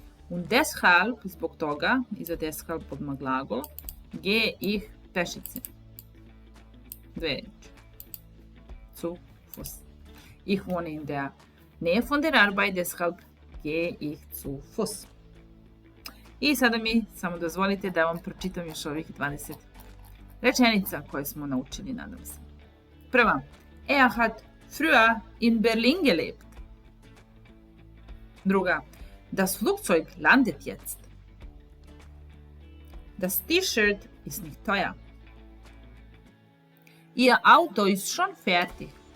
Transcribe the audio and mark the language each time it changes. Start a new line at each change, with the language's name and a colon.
German: Und deshalb,
Serbian: zbog toga, iza deshalb odmah glagol,
German: gehe ich
Serbian: pešice. Dve reči.
German: Zu Fuß. Ich wohne in der Nähe von der Arbeit, deshalb gehe ich zu Fuß.
Serbian: I sada mi samo dozvolite da vam pročitam još ovih 20 rečenica koje smo naučili, nadam se. Prva.
German: Er hat früher in Berlin gelebt. Druga. Das Flugzeug landet jetzt. Das T-Shirt ist nicht teuer. Ihr Auto ist schon fertig.